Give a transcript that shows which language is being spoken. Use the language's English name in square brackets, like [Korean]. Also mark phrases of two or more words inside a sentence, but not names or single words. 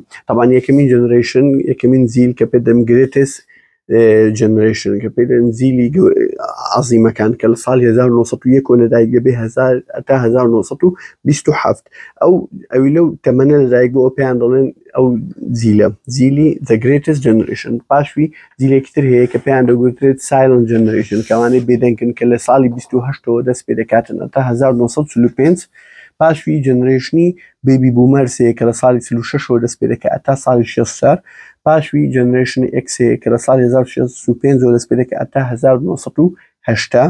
[Central Kurdish] طبعا یەکەمین جنریشن، یەکەمین جیل کە پێدەم [English] greats generation [Central Kurdish] کە پێدەن جیلی عەزیمەکان کە لە ساڵی 1901 لەدایک دەبێ تا 1927 ئەوی لەو تەمەنە لەدایک بۆ ئەو پێیان دەڵێن ئەو جیلە جیلی [English] the greatest generation. [Central Kurdish] پاشوی جیلێکی تر هەیە کە پێیان دەگوترێت [English] silent generation [Central Kurdish] کە ئەوانەی بێدەنگن کە لە ساڵی 28ەوە دەست پێ دەکاتن تا 1945. پاشوی جنریشنی [English] baby boomers [Central Kurdish] هەیە کە لە ساڵی 36ەوە دەست پێ دەکات تا ساڵی 64. پاشوی جنریشنی ئێکس هەیە کە لە ساڵی 1965 دەست پێ دەکات تا 1980.